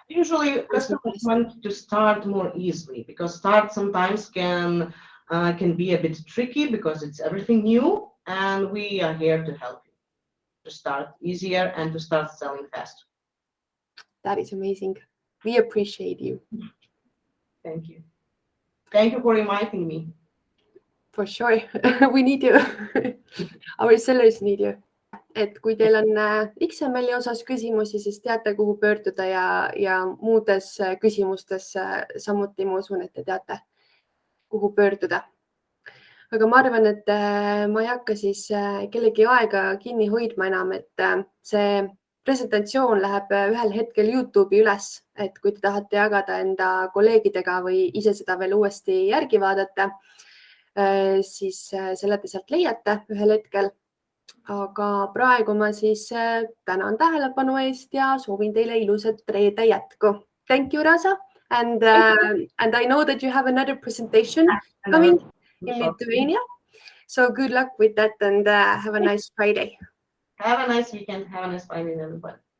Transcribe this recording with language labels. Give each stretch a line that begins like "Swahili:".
English: usually customers want to start more easily, because start sometimes can be a bit tricky because it's everything new, and we are here to help you to start easier and to start selling faster. That is amazing. We appreciate you. Thank you. Thank you for inviting me. For sure. We need you. Our sellers need you.
Estonian: Et kui teil on XML-i osas küsimusi, siis teate, kuhu pöörduda, ja muudes küsimustes samuti ma usun, et te teate, kuhu pöörduda. Aga ma arvan, et ma ei hakka siis kellegi aega kinni hoidma enam, et see presentatsioon läheb ühel hetkel YouTube'i üles, et kui te tahate jagada enda kolleegidega või ise seda veel uuesti järgi vaadata, siis selle te sealt leiate ühel hetkel. Aga praegu ma siis tänan tähelepanu eest ja soovin teile ilusat reede jätku.
English: Thank you, Rasa. And I know that you have another presentation coming in Lithuania. So good luck with that, and have a nice Friday. Have a nice weekend. Have a nice Friday, everybody.